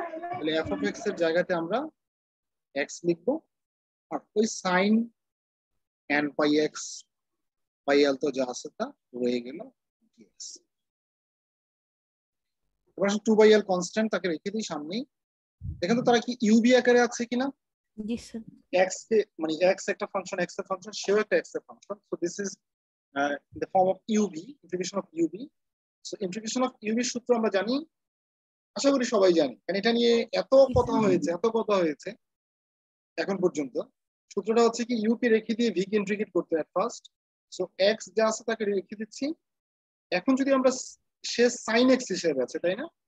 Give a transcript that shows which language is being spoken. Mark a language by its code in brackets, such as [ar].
[bn] তাহলে f of x এর জায়গাতে আমরা x লিখবো, আর ওই sin n pi x by l তো যা আছে তা রয়ে গেল dx। এবার 2/l কনস্ট্যান্ট তাকে রেখে দিই সামনেই। দেখেন তো তারা কি ইউবি আকারে আছে কিনা। জি স্যার। x কে মানে x একটা ফাংশন, x এর ফাংশন, সেও একটা x এর function. [en] So this is in the form of ub, integration of ub. So integration of ub [bn] সূত্র আমরা জানি আশা করি সবাই জানি, কারণ এটা নিয়ে এত কথা হয়েছে এখন পর্যন্ত। সূত্রটা হচ্ছে কি, ইউ কে রেখে দিয়ে ভি কে ইন্টিগ্রেট করতে হয় ফার্স্ট। সো এক্স যা আছে তাকে রেখে দিচ্ছি। এখন যদি আমরা সে সাইন এক্স হিসেবে আছে, তাই না?